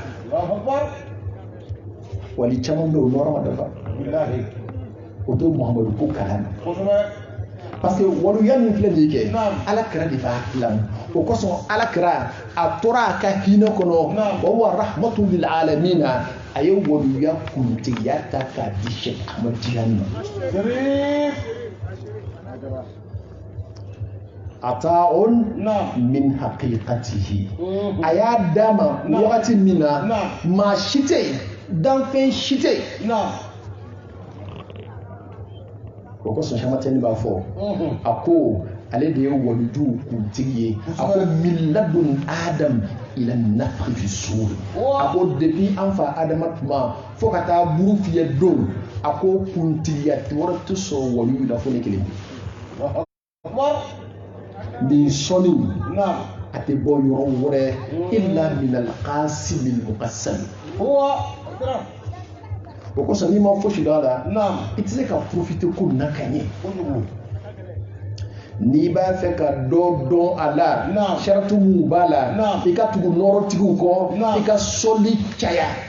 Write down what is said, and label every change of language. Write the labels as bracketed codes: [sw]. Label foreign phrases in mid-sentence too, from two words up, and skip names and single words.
[bm] wali caman bɛ yen o nɔrɔ ma dafa o to muhamadu ko kalama [fr] parce que [bm] waliya min filɛ nin kɛ ala kira de b'a dilan o kosɔn ala kira a tora a ka hinɛ kɔnɔ [ar] وهو رحمة للعالمين [bm] a ye waliya kuntigiya ta k'a di Sheikh Ahmad Tijani ma [ar] عطاء من حقيقته [bm] a y'a d'a ma wagati min na maa si tɛ yen danfɛn si tɛ yen o kosɔn Cheikh Ahmad Tijani b'a fɔ a ko ale de ye walijuw kuntigi ye a ko [ar] من لدن آدم إلى نفخ في الصور [bm] a ko depuis an fa Adama tuma fo ka taa buru fiyɛ don a ko kuntigiya wɛrɛ tɛ sɔrɔ waliyu la fo ne kelen nin sɔnni a tɛ bɔ yɔrɔ wɛrɛ [ar] إلا من القاسم المقسم [bm] o kosɔn n'i ma fosi dɔn a la i tɛ se ka profiter ko na ka ɲɛ n'i b'a fɛ ka dɔ dɔn a la saratu mun b'a la i ka tugu nɔrɔtigiw kɔ i ka sɔli caya